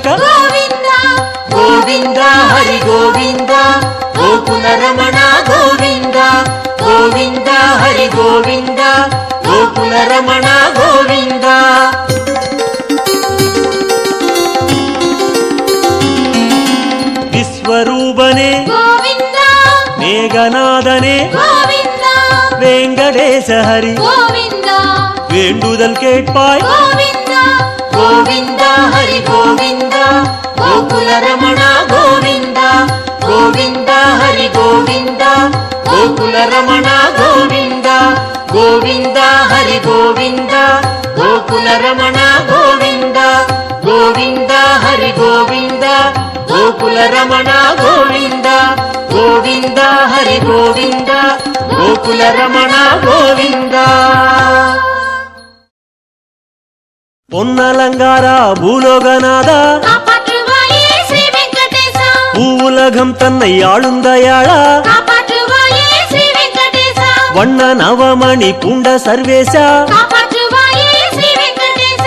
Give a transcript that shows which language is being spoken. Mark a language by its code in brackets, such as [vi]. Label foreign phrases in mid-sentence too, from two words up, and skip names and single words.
[kn] ಗೋವಿಂದ ಗೋವಿಂದ ಹರಿ ಗೋವಿಂದ ಗೋಕುಲ ರಮಣ ಗೋವಿಂದ ಗೋವಿಂದ ಹರಿ ಗೋವಿಂದ ಗೋಕುಲ ರಮಣ ಗೋವಿಂದ ವಿಶ್ವರೂಪನೆ ಗೋವಿಂದ ಮೇಘನಾದನೆ ಗೋವಿಂದ ವೆಂಕಟೇಶ ಹರಿ ಗೋವಿಂದ [ta] வேண்டுதல் கேட்பாய் [kn] ಗೋವಿಂದ ಗೋವಿಂದ ಹರಿ ಗೋವಿಂದ ಗೋಕುಲ ರಮಣ ಗೋವಿಂದ ಗೋವಿಂದ ಹರಿ ಗೋವಿಂದ ಗೋಕುಲ ರಮಣ ಗೋವಿಂದ ಗೋವಿಂದ ಹರಿ ಗೋವಿಂದ ಗೋಕುಲ ರಮಣ ಗೋವಿಂದ ಗೋವಿಂದ ಹರಿ ಗೋವಿಂದ ಗೋಕುಲ ರಮಣ ಗೋವಿಂದ ಗೋವಿಂದ ಹರಿ ಗೋವಿಂದ ಗೋಕುಲ ರಮಣ ಗೋವಿಂದ [ta] பொன்னலங்காரா பூலோகநாதா காப்பாற்றுவாயே ஸ்ரீ வெங்கடேசா பூவுலகம் தன்னை ஆளுந்தயாளா காப்பாற்றுவாயே ஸ்ரீ வெங்கடேசா வண்ண நவமணி பூண்ட சர்வேசா காப்பாற்றுவாயே ஸ்ரீ வெங்கடேசா